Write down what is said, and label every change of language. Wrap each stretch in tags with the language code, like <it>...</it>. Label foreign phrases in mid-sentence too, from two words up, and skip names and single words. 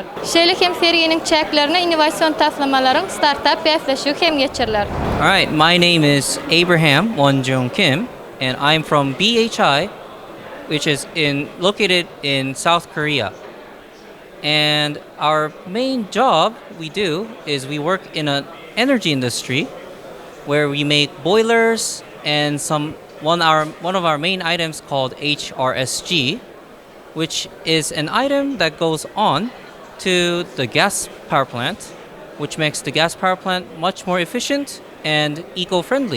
<tk>Şeýle hem sergiýiniň çäklerine innovasiýon taslamalaryň startup ýaşlaşy hem geçirilýär.</tk> <en>All right, my name is Abraham Wonjung Kim, and I'm from BHI, which is located in South Korea. And our main job we do is we work in an energy industry where we make boilers and one of our main items called HRSG, which is an item that goes on to the gas power plant, which makes the gas power plant much more efficient and eco-friendly.</en>